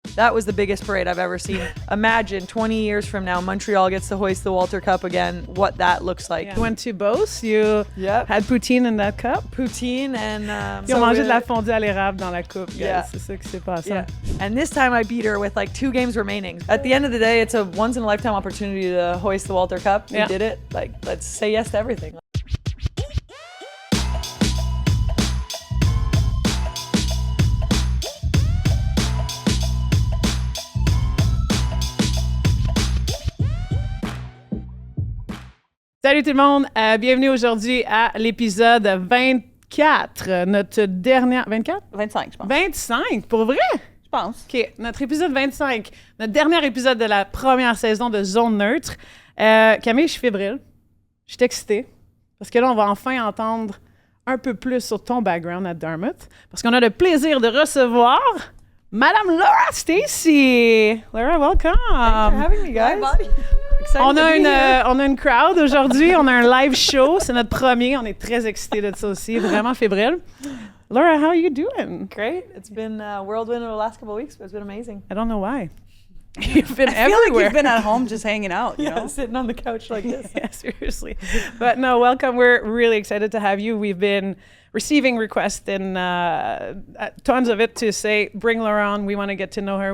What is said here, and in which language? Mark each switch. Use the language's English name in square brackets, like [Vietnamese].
[English] that was the biggest parade I've ever seen. Imagine 20 years from now, Montreal gets to hoist the Walter Cup again, what that looks like. You went to Beauce, you had poutine in that cup. Poutine and... [French] Ils ont mangé de la fondue à l'érable dans la coupe, guys. [English] Yeah. [French] C'est ça qui s'est passé. [English] Yeah. And this time I beat her with like 2 games remaining. At the end of the day, it's a once-in-a-lifetime opportunity to hoist the Walter Cup. We did it. Like, let's say yes to everything. [French] Salut tout le monde, bienvenue aujourd'hui à l'épisode 24, notre dernière... 24? 25, je pense. 25, pour vrai? Je pense. OK, notre épisode 25, notre dernier épisode de la première saison de Zone Neutre. Camille, je suis fébrile, je suis excitée, parce que là, on va enfin entendre un peu plus sur ton background à Dartmouth, parce qu'on a le plaisir de recevoir Madame Laura Stacey. [English] Laura, welcome. Thanks for having me, guys. [French] On a une crowd aujourd'hui, on a un live show, c'est notre premier, on est très excités de ça aussi, vraiment fébrile. [English] Laura, how are you doing? Great. It's been a whirlwind over the last couple of weeks, but it's been amazing. I don't know why. You've been I everywhere. feel like you've been at home just hanging out, you know? Sitting on the couch like this. Yeah, seriously. But no, welcome. We're really excited to have you. We've been receiving requests and tons of it to say, bring Laura on. We want to get to know her.